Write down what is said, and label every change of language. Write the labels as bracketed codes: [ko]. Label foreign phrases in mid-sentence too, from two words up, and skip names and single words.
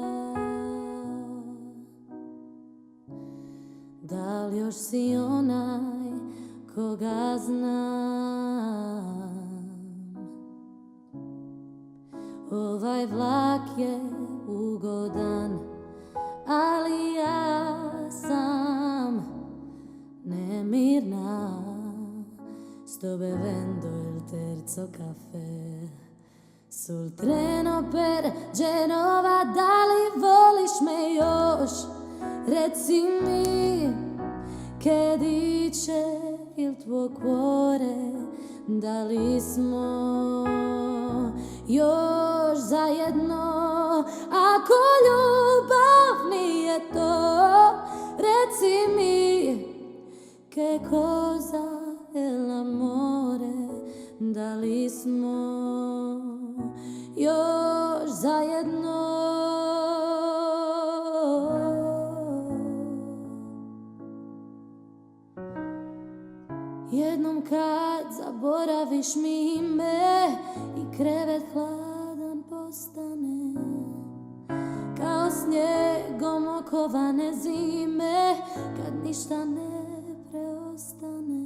[hr] Da li još si onaj koga znam? Ovaj vlak je ugodan, ali ja sam nemirna. [it] Sto bevendo il terzo caffè sul treno per Genova. [hr] Da li voliš me još? Reci mi [it] che dice il tuo cuore. [hr] Da li smo još zajedno? Ako ljubav nije to, reci mi [it] che cosa è l'amore. [hr] Da li smo još zajedno? Jednom kad zaboraviš mi ime i krevet hladan postane, kao snijegom okovane zime, kad ništa ne preostane.